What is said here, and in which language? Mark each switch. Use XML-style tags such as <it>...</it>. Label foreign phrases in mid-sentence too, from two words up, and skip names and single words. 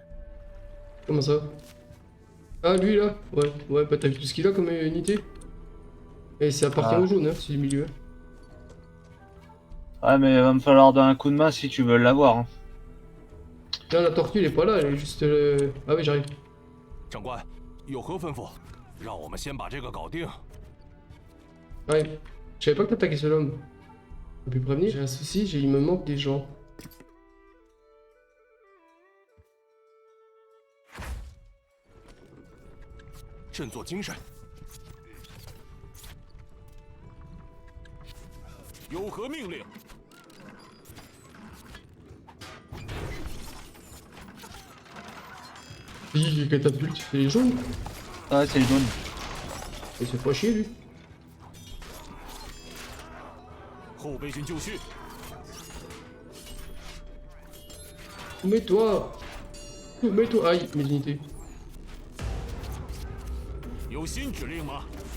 <fr>Comment ça? Ah, lui là? Ouais, ouais, bah t'as vu tout ce qu'il a comme unité? Et ça appartient Ah. au jaune, hein, c'est le milieu. Ouais, mais il va me falloir donner un coup de main si tu veux l'avoir. Hein. Là, la tortue, elle est pas là, elle est juste. Ah, oui, j'arrive.</fr> <zh>长官，有何吩咐？让我们先把这个搞定。</zh> <fr>Ouais. Je savais pas que t'attaquais ce homme. On peut prévenir. J'ai un souci, il me manque des gens. «</fr> <zh>振作精神。有何命令？</zh> <fr>Les catapultes, c'est les jaunes. Ah, c'est le jaune. Il se fait chier, lui.</fr> <zh>后备军就绪。</zh> <fr>Mets-toi. Mets-toi. Aïe, mes unités.</fr> <zh>有新指令吗？</zh>